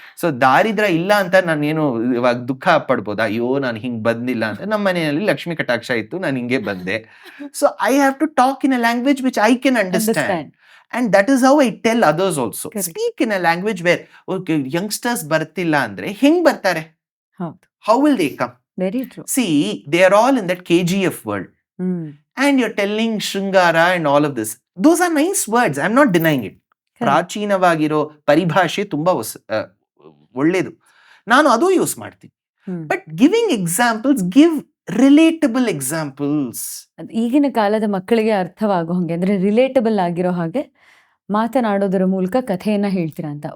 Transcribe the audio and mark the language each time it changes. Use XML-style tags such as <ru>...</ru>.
<kn>So ದಾರಿದ್ರ್ಯ ಇಲ್ಲ ಅಂತ ನಾನೇನು ಇವಾಗ ದುಃಖ ಪಡ್ಬೋದಾ, ಅಯ್ಯೋ ನಾನು ಹಿಂಗ್ ಬಂದಿಲ್ಲ ಅಂತ? ನಮ್ಮ ಮನೆಯಲ್ಲಿ ಲಕ್ಷ್ಮೀ ಕಟಾಕ್ಷ ಇತ್ತು, ನಾನು ಹಿಂಗೆ ಬಂದೆ.</kn> <en>So I have to talk in a language which I can understand. And that is how I tell others also. Correct. Speak in a language where youngsters</en> <kn>ಬರ್ತಿಲ್ಲ ಅಂದ್ರೆ ಹೆಂಗ್ ಬರ್ತಾರೆ? ಹೌದು,</kn> <en>How will they come? Very true. See, they are all in that KGF world. And you're telling Shringara and all of this. Those are nice words. I'm not denying it.</en> <kn>ಪ್ರಾಚೀನವಾಗಿರೋ ಪರಿಭಾಷೆ ತುಂಬಾ ಒಳ್ಳೇದು, ನಾನು ಅದು ಯೂಸ್ ಮಾಡ್ತೀನಿ.</kn> <en>But giving examples, give relatable examples.</en> <kn>ಈಗಿನ ಕಾಲದ ಮಕ್ಕಳಿಗೆ ಅರ್ಥವಾಗೋ ಹಾಗೆ, ಅಂದ್ರೆ ರಿಲೇಟಬಲ್ ಆಗಿರೋ ಹಾಗೆ ಮಾತನಾಡೋದರ ಮೂಲಕ ಕಥೆಯನ್ನ ಹೇಳ್ತೀರಾ ಅಂತ.</kn>